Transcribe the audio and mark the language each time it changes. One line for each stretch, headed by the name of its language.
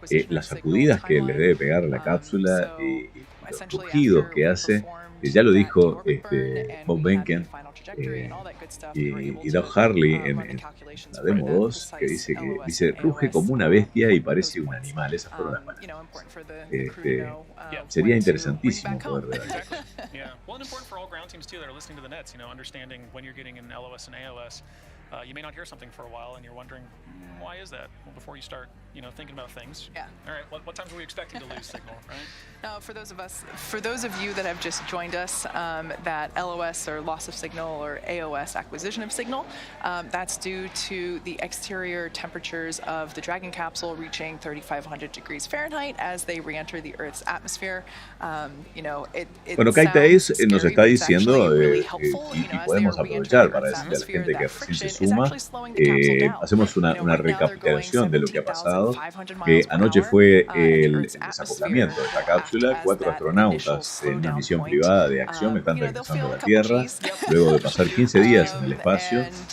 Spanish: Las sacudidas que le debe pegar a la cápsula y los rugidos que hace, ya lo dijo Bob Behnken y Doug Harley en la demo 2, que dice ruge como una bestia y parece un animal. Esas fueron las palabras. Sería interesantísimo poder ver eso.
English: Well, and important for all ground teams too that are listening to the nets, understanding when you're getting an LOS and AOS. You may not hear something for a while and you're wondering, why is that? Well, before you start thinking about things. Yeah. All right. What times are we expecting to lose signal, right? Now, for those of you that have just joined us, that LOS or loss of signal or AOS acquisition of signal, that's due to the exterior temperatures of the Dragon capsule reaching 3,500 degrees Fahrenheit as they re-enter the Earth's atmosphere.
Spanish: Bueno, Kaitais nos está diciendo, y podemos aprovechar para decirle a la gente que recién se suma, hacemos una recapitulación de lo que ha pasado. Anoche fue el desacoplamiento de esta cápsula. 4 astronautas en una misión privada de AXIOM están regresando a la Tierra luego de pasar 15 días en el espacio.